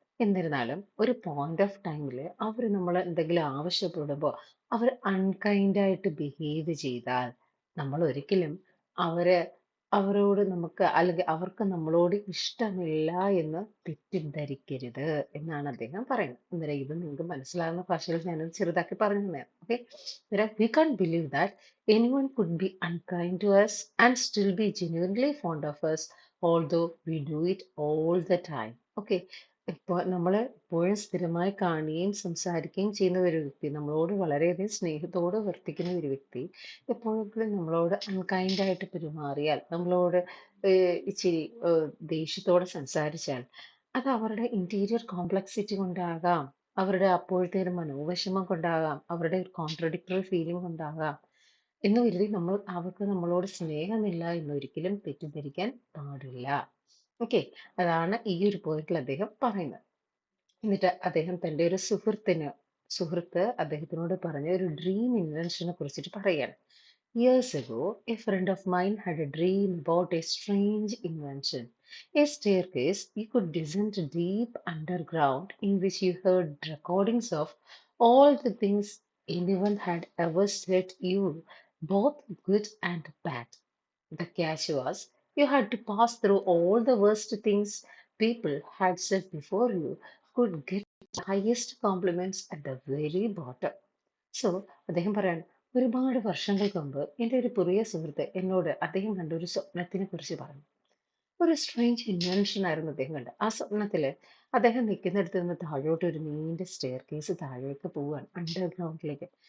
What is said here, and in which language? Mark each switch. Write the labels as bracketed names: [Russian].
[Malayalam] എന്നിരുന്നാലും ഒരു point of ടൈമിൽ അവർ നമ്മൾ എന്തെങ്കിലും ആവശ്യപ്പെടുമ്പോൾ അവർ അൺകൈൻഡായിട്ട് ബിഹേവ് ചെയ്താൽ നമ്മൾ ഒരിക്കലും അവരെ അവരോട് നമുക്ക് അല്ലെങ്കിൽ അവർക്ക് നമ്മളോട് ഇഷ്ടമില്ല എന്ന് തെറ്റിദ്ധരിക്കരുത് എന്നാണ് അദ്ദേഹം പറയുന്നത്. അന്നേരം ഇത് നിങ്ങൾക്ക് മനസ്സിലാകുന്ന ഭാഷയിൽ ഞാനത് ചെറുതാക്കി പറഞ്ഞു തന്നെയാണ്. [English] Okay, we can't believe that anyone could be unkind to us and still be genuinely fond of us, although we do it all the time. [Malayalam] Okay, ഇപ്പോൾ നമ്മൾ എപ്പോഴും സ്ഥിരമായി കാണുകയും സംസാരിക്കുകയും ചെയ്യുന്ന ഒരു വ്യക്തി, നമ്മളോട് വളരെയധികം സ്നേഹത്തോടെ വർത്തിക്കുന്ന ഒരു വ്യക്തി എപ്പോഴെങ്കിലും നമ്മളോട് അൺകൈൻഡ് ആയിട്ട് പെരുമാറിയാൽ, നമ്മളോട് ഇച്ചിരി ദേഷ്യത്തോടെ സംസാരിച്ചാൽ, അത് അവരുടെ ഇന്റീരിയർ കോംപ്ലക്സിറ്റി കൊണ്ടാകാം, അവരുടെ അപ്പോഴത്തെ ഒരു മനോവിഷമം കൊണ്ടാകാം, അവരുടെ ഒരു കോൺട്രഡിക്ടറി ഫീലിംഗ് കൊണ്ടാകാം എന്ന് കരുതി നമ്മൾ അവർക്ക് നമ്മളോട് സ്നേഹമില്ല എന്നൊരിക്കലും തെറ്റിദ്ധരിക്കാൻ പാടില്ല. ഓക്കെ, അതാണ് ഈ ഒരു പോയിന്റിൽ അദ്ദേഹം പറയുന്നത്. എന്നിട്ട് അദ്ദേഹം തൻ്റെ ഒരു സുഹൃത്ത് അദ്ദേഹത്തിനോട് പറഞ്ഞ ഒരു ഡ്രീം ഇൻവെൻഷനെ കുറിച്ചിട്ട് പറയുകയാണ്. [English] Years ago, a friend of mine had a dream about a strange invention, a staircase you could descend deep underground, in which you heard recordings of all the things anyone had ever said you, both good and bad. The catch was you had to pass through all the worst things people had said before you could get the highest compliments at the very bottom. [Malayalam] So അദ്ദേഹം പറയാണ്, ഒരുപാട് വർഷങ്ങൾക്ക് മുമ്പ് എൻ്റെ ഒരു പ്രിയ സുഹൃത്ത് എന്നോട് അദ്ദേഹം കണ്ട ഒരു സ്വപ്നത്തിനെ കുറിച്ച് പറഞ്ഞു. ഒരു സ്ട്രേഞ്ച് ഇൻവെൻഷൻ ആയിരുന്നു അദ്ദേഹം കണ്ടത്. ആ സ്വപ്നത്തില് അദ്ദേഹം നിൽക്കുന്നിടത്ത് നിന്ന് താഴോട്ട് ഒരു നീണ്ട സ്റ്റെയർ കേസ് താഴേക്ക് പോവുകയാണ്, അണ്ടർഗ്രൗണ്ടിലേക്ക്.